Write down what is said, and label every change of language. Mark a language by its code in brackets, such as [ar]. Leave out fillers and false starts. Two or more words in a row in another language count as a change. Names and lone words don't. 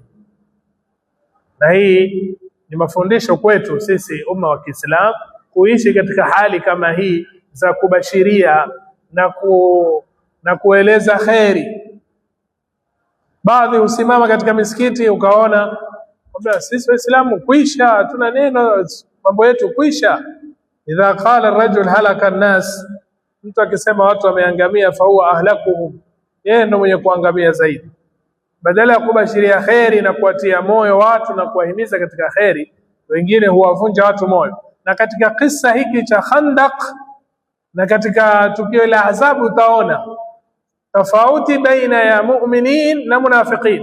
[sw] Na hii ni mafundisho kwetu sisi umma wa Kiislamu kuishi katika hali kama hii za kubashiria na kueleza kheri. Baadhi husimama katika misikiti ukaona kwamba sisi Waislamu kuisha, hatuna neno, mambo yetu kuisha. [ar] إذا قال الرجل هلك الناس, [sw] mtu akisema watu wameangamia, [ar] فهو أهلكهم, [sw] yeye ndio mwenye kuangamia zaidi. Badala ya kubashiria kheri na kuwatia moyo watu na kuwahimiza katika kheri, wengine huwavunja watu moyo. Na katika kisa hiki cha Khandaq na katika tukio la Ahzab utaona tofauti baina ya mu'minin na munafiqin.